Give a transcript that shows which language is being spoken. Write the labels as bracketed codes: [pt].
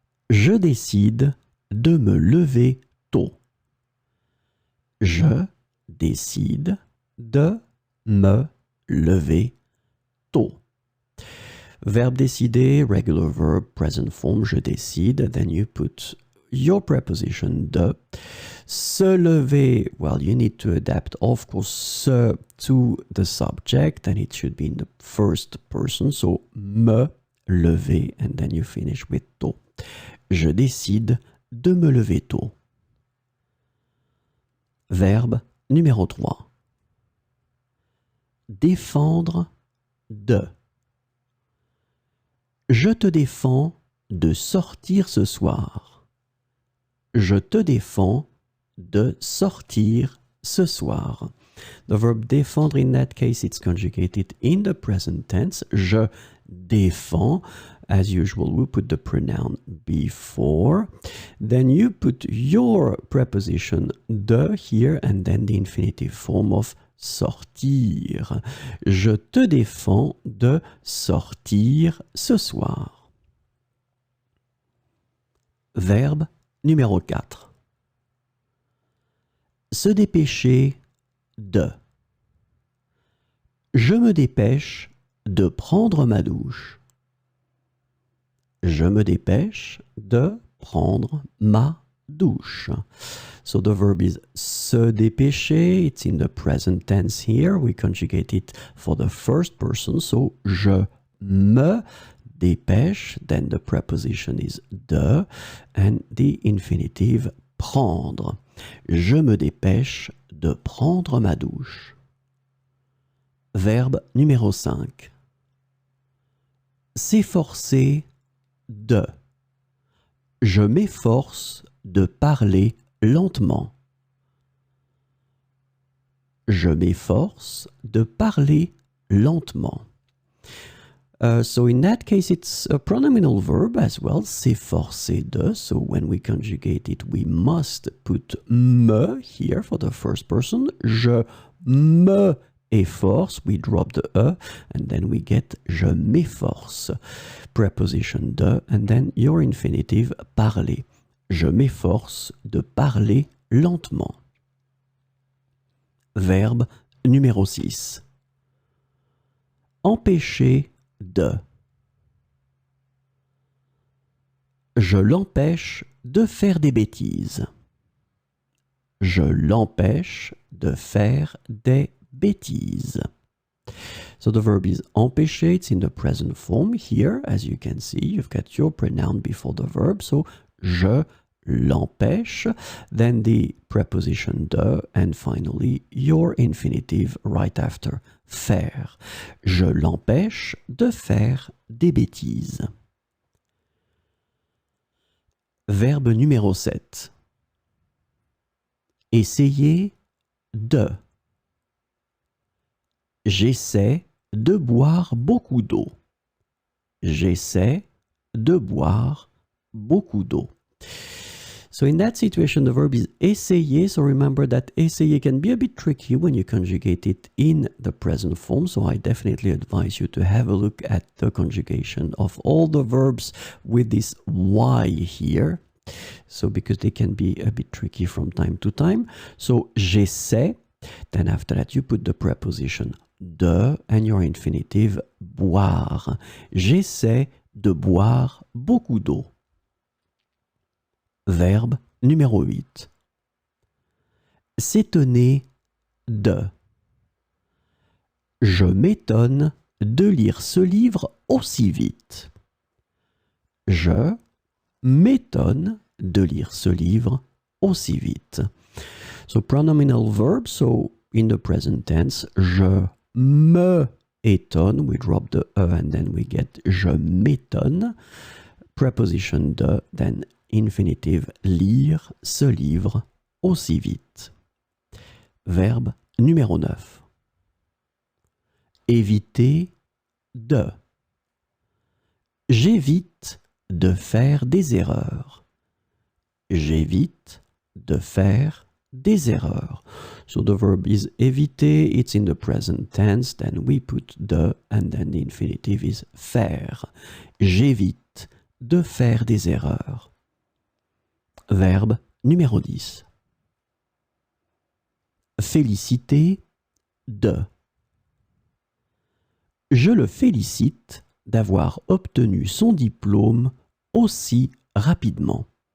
[fr] Je décide de me lever tôt. Je décide de me lever tôt. Verbe décider, [en] regular verb, present form, [fr] je décide. [en] Then you put your preposition de. Se lever, well, you need to adapt, of course, se to the subject, and it should be in the first person. So, me lever, and then you finish with tôt. [fr] Je décide de me lever tôt. Verbe numéro 3. Défendre de. Je te défends de sortir ce soir. Je te défends de sortir ce soir. [en] The verb défendre, in that case, it's conjugated in the present tense. [fr] Je défends. [en] As usual, we put the pronoun before. Then you put your preposition de here and then the infinitive form of sortir. [fr] Je te défends de sortir ce soir. Verbe numéro 4. Se dépêcher de. Je me dépêche de prendre ma douche. Je me dépêche de prendre ma douche. [en] So the verb is se dépêcher. It's in the present tense here. We conjugate it for the first person. [fr] So je me dépêche. [en] Then the preposition is de and the infinitive prendre. [fr] Je me dépêche de prendre ma douche. Verbe numéro 5. S'efforcer de. Je m'efforce de parler lentement. Je m'efforce de parler lentement. [en] So in that case, it's a pronominal verb as well, s'efforcer de. So when we conjugate it, we must put me here for the first person. [fr] Je me efforce, [en] we drop the e, and then we get [fr] je m'efforce. [en] Preposition de, and then your infinitive parler. [fr] Je m'efforce de parler lentement. Verbe numéro 6. Empêcher de. Je l'empêche de faire des bêtises. Je l'empêche de faire des bêtises. [en] So the verb is empêcher. It's in the present form. Here, as you can see, you've got your pronoun before the verb. So, [fr] je l'empêche. [en] Then the preposition de. And finally, your infinitive right after. Faire. [fr] Je l'empêche de faire des bêtises. Verbe numéro 7. Essayer de. J'essaie de boire beaucoup d'eau. J'essaie de boire beaucoup d'eau. [en] So in that situation, the verb is essayer. So remember that essayer can be a bit tricky when you conjugate it in the present form. So I definitely advise you to have a look at the conjugation of all the verbs with this Y here. So because they can be a bit tricky from time to time. So [fr] j'essaie. [en] Then after that, you put the preposition de and your infinitive boire. [fr] J'essaie de boire beaucoup d'eau. Verbe numéro 8. S'étonner de. Je m'étonne de lire ce livre aussi vite. Je m'étonne de lire ce livre aussi vite. [en] So pronominal verb, so in the present tense, [fr] je me étonne, [en] we drop the E and then we get [fr] je m'étonne. Preposition de, [en] then infinitive [fr] lire ce livre aussi vite. Verbe numéro 9. Éviter de. J'évite de faire des erreurs. J'évite de faire des erreurs. [en] So the verb is éviter, it's in the present tense, then we put de and then the infinitive is faire. [fr] J'évite de faire des erreurs. Verbe numéro 10. Féliciter de. Je le félicite d'avoir obtenu son diplôme aussi rapidement.